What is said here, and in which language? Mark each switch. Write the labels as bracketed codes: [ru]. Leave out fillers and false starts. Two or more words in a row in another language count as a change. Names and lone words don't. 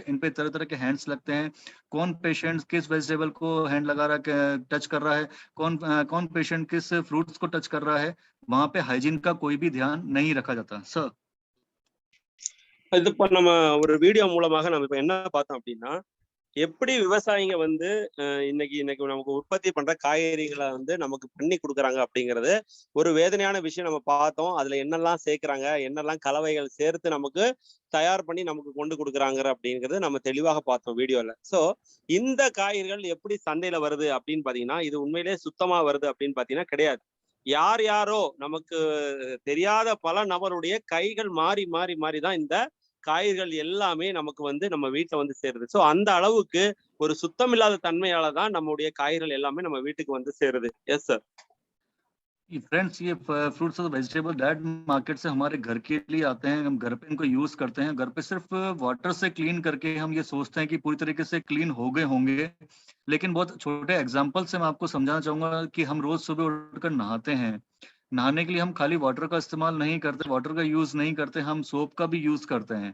[hi] इन पे तरह तरह के हैंड्स लगते हैं, कौन पेशेंट किस वेजिटेबल को हैंड लगा रहा है, टच कर रहा है, कौन पेशेंट किस फ्रूट्स को टच कर रहा है, वहां पे हाइजीन का कोई भी ध्यान नहीं रखा जाता। सर [ta] இது இப்ப நம்ம ஒரு வீடியோ மூலமாக நம்ம இப்ப என்ன பார்த்தோம் அப்படின்னா, எப்படி விவசாயிங்க வந்து இன்னைக்கு நமக்கு உற்பத்தி பண்ற காய்கறிகளை வந்து நமக்கு பண்ணி கொடுக்குறாங்க அப்படிங்கிறது ஒரு வேதனையான விஷயம் நம்ம பார்த்தோம். அதுல என்னெல்லாம் சேர்க்கிறாங்க, என்னெல்லாம் கலவைகள் சேர்த்து நமக்கு தயார் பண்ணி நமக்கு கொண்டு கொடுக்குறாங்க அப்படிங்கிறது நம்ம தெளிவாக பார்த்தோம் வீடியோல. சோ இந்த காய்கறிகள் எப்படி சந்தையில வருது அப்படின்னு பாத்தீங்கன்னா, இது உண்மையிலேயே சுத்தமா வருது அப்படின்னு பாத்தீங்கன்னா கிடையாது. யாரோ நமக்கு தெரியாத பல நபருடைய கைகள் மாறி மாறி மாறி தான் இந்த காய்கறிகள் எல்லாமே நமக்கு வந்து நம்ம வீட்டுல வந்து சேருது. சோ அந்த அளவுக்கு ஒரு சுத்தமில்லாத தன்மையால தான் நம்முடைய காய்கறிகள் எல்லாமே நம்ம வீட்டுக்கு வந்து சேருது. [en] yes sir. [hi] फ्रेंड्स ये फ्रूट्स और वेजिटेबल [en] direct market [hi] से हमारे घर के लिए आते हैं, हम घर पे इनको यूज करते हैं। घर पे सिर्फ वाटर से क्लीन करके हम ये सोचते हैं कि पूरी तरीके से क्लीन हो गए होंगे, लेकिन बहुत छोटे एग्जांपल से मैं आपको समझाना चाहूंगा कि हम रोज सुबह उठकर नहाते हैं, नहाने के लिए हम खाली वाटर का इस्तेमाल नहीं करते, वाटर का यूज नहीं करते, हम सोप का भी यूज करते हैं।